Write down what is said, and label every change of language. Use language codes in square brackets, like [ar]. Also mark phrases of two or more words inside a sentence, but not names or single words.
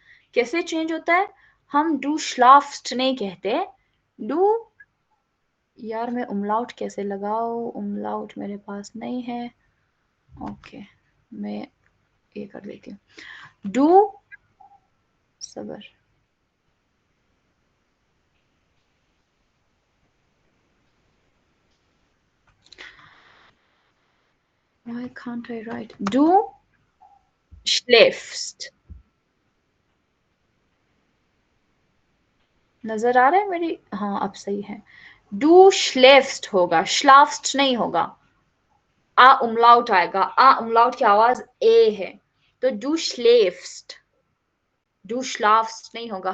[hi] कैसे चेंज होता है? हम [de] du schlaft [hi] नहीं कहते. डू, यार मैं उमलाउट कैसे लगाऊं? उमलाउट मेरे पास नहीं है. ओके, मैं ये कर देती हूँ. डू, सबर. [en] Why can't I write? [de] Du schläfst. [hi] नजर आ रहा है मेरी? हाँ अब सही है. [de] du schläfst [hi] होगा, श्लाफ्स्ट नहीं होगा. आ उमलाउट आएगा. आ उमलाउट की आवाज ए है, तो [de] du schläfst. du schlafst [hi] नहीं होगा.